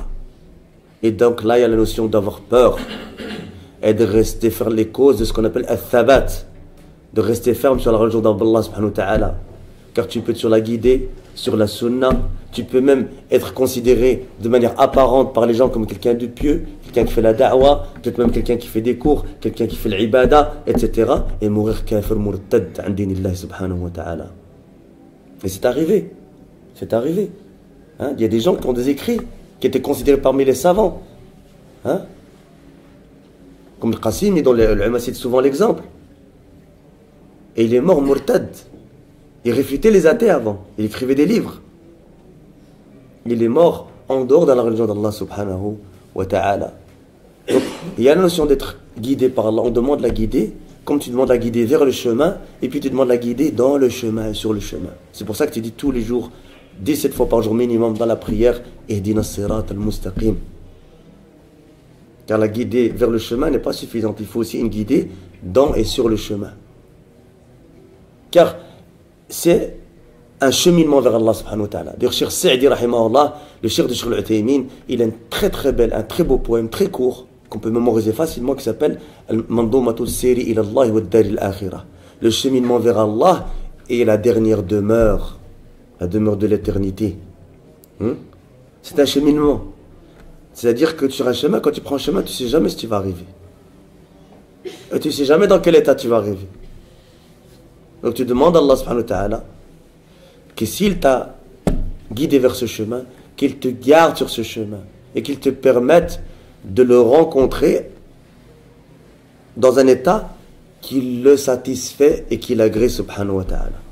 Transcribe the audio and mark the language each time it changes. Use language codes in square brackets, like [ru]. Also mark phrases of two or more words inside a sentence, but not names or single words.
[fr] Et donc là, il y a la notion d'avoir peur et de rester faire les causes de ce qu'on appelle al-thabat, de rester ferme sur la religion d'Allah [ar] سبحانه وتعالى, [fr] car tu peux être sur la guidée, sur la sunna, tu peux même être considéré de manière apparente par les gens comme quelqu'un de pieux, quelqu'un qui fait la da'wa, peut-être même quelqu'un qui fait des cours, quelqu'un qui fait l'ibada, etc. et mourir [ar] كافر مرتد عن دين الله سبحانه وتعالى. [fr] Et c'est arrivé, hein? Il y a des gens qui ont des écrits qui étaient considérés parmi les savants, hein? Comme le Qasim, et dont l'ulama cite souvent l'exemple. Et il est mort murtad. Il réfutait les athées avant. Il écrivait des livres. Il est mort en dehors de la religion d'Allah [ar] سبحانه وتعالى. [fr] Donc, il y a la notion d'être guidé par Allah. On demande la guider, comme tu demandes la guider vers le chemin, et puis tu demandes la guider dans le chemin et sur le chemin. C'est pour ça que tu dis tous les jours, 17 fois par jour minimum dans la prière, [ar] اهدنا الصراط المستقيم. [fr] Car la guidée vers le chemin n'est pas suffisante. Il faut aussi une guidée dans et sur le chemin. Car c'est un cheminement vers Allah [ar] سبحانه وتعالى. [fr] D'ailleurs, Cheikh Sa'di, rahimahullah, le cheikh de Cheikh al-Uthaymin, il a un très beau poème, très court, qu'on peut mémoriser facilement, qui s'appelle Al-Mandoumatul Siri ila Allah wa Dari al-Akhirah. Le cheminement vers Allah et la dernière demeure, la demeure de l'éternité. C'est un cheminement. C'est-à-dire que sur un chemin, quand tu prends un chemin, tu ne sais jamais si tu vas arriver. Et tu ne sais jamais dans quel état tu vas arriver. Donc tu demandes à Allah [ar] سبحانه وتعالى [fr] que s'il t'a guidé vers ce chemin, qu'il te garde sur ce chemin et qu'il te permette de le rencontrer dans un état qui le satisfait et qui l'agrée [ar] سبحانه وتعالى.